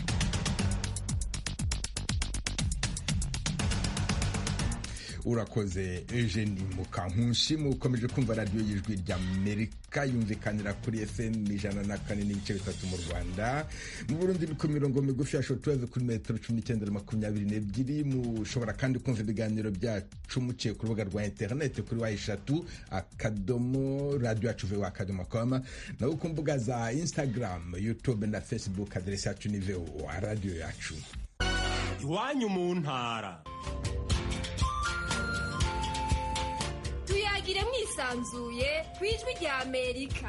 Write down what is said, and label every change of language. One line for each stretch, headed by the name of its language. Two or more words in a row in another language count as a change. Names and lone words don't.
Kinyarwanda: Urakoze Eugenie Mukankusi. Mukomeje kumva radiyo y'ijwi ry'Amerika yumvikanira kuri FM 104.3 mu Rwanda. Mu Burundi ni ku mirongo migufi ya shortwave kuri metero 1922. Mushobora kandi kumva ibiganiro byacu muciye ku rubuga rwa internet kuri #, radio@voa.com, naho ku mbuga za Instagram, YouTube na Facebook adresse yacu ni VOA radio yacu. Iwanyu mu ntara. Tuyagire mwisanzuye kwijwi rya Amerika.